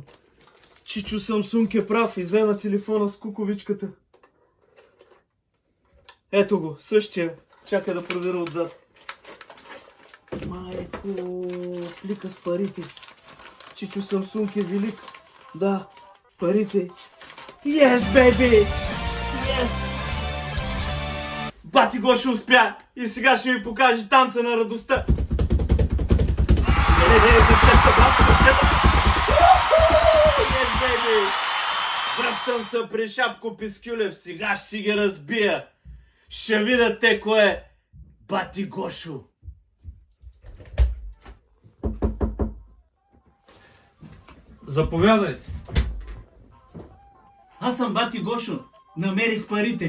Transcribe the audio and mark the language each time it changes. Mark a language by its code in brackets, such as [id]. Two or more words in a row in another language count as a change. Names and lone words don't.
[bg] Чичо Самсунг е прав, изве на телефона с куковичката. Ето го, същия. Чакай да проверя отзад. Майко, плика с парите. Чичо Самсунг е велик. Да, парите. [en] Yes, baby! Yes! [bg] Бати Гошо успя и сега ще ви покаже танца на радостта. Не, кърчета, брат, кърчета. [en] Yes, baby! [bg] Връщам се при Шапко Пискюлев, сега ще си ги разбия. Ще видят те кой е Бати Гошо. Заповядайте. Аз съм Бати Гошо. Намерих парите.